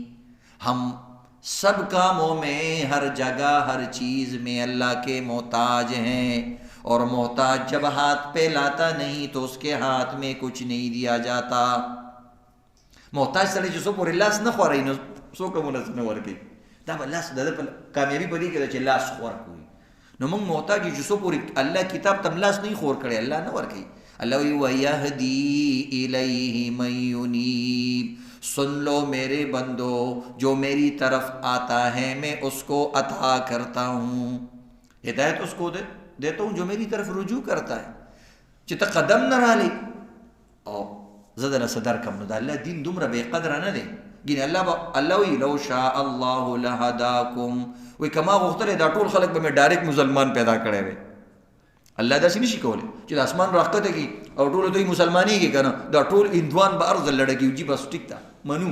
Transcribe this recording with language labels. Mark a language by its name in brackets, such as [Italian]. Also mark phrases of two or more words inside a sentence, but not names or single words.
[Urdu] ہم سب کاموں میں ہر جگہ ہر چیز میں اللہ کے محتاج ہیں، اور محتاج جب ہاتھ پہ لاتا نہیں تو اس کے ہاتھ میں کچھ نہیں دیا جاتا. [Pashto] محتاج سره چې څوک پورې لاس نه خوروي نو څوک هم لاس نه ورکوي، دا به لاس د ده کامیابي په دې کې ده چې لاس خور کړي. نو موږ محتاج یو چې څوک پورې الله کتاب ته لاس نه خور کړی، الله نه ورکوي. [Urdu] اللہ [Arabic] وَيَهْدِي إِلَيْهِ مَن يُنِيبُ، [Urdu] سن لو میرے بندو جو میری طرف آتا ہے میں اس کو عطا کرتا ہوں. ہدایت اس کو دیتا ہوں جو میری طرف رجوع کرتا ہے، [Pashto] چې ته قدم نه رالی او زه دله څه درکم. نو د الله دین دومره بې قدره نه دی. ګینې الله وایي [Arabic] لو شاء الله لهداکم، [Pashto] وایي که ما غوښتلی دا ټول خلک به مې ډایرکټ مسلمان پیدا کړی وی. الله داسې نشي کولی چې د اسمان راښکته کړي او ټولو ته یې مسلمانېږي که نه، دا ټول هندوان به هر ځل لړه کړي، جي بس ټیک ده منو.